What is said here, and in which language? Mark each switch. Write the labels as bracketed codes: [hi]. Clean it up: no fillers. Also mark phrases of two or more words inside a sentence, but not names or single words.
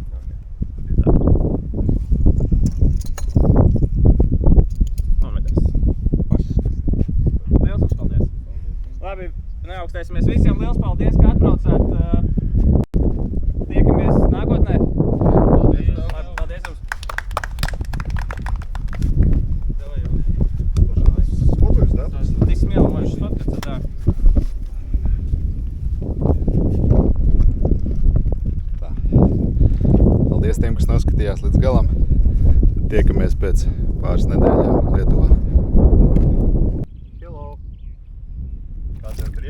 [lv] Un medaļas. Liels jums paldies. Labi, neaugstēsimies visiem. Liels paldies, ka atbraucāt. Tiekamies nākotnē. Paldies jums. [ru] Ты смело можешь сфоткаться, да. [lv] Tā. Paldies tiem, kas noskatījās līdz galam. Tiekamies pēc pāris nedēļām Lietuvā. Hello. Kāds jau tur iet?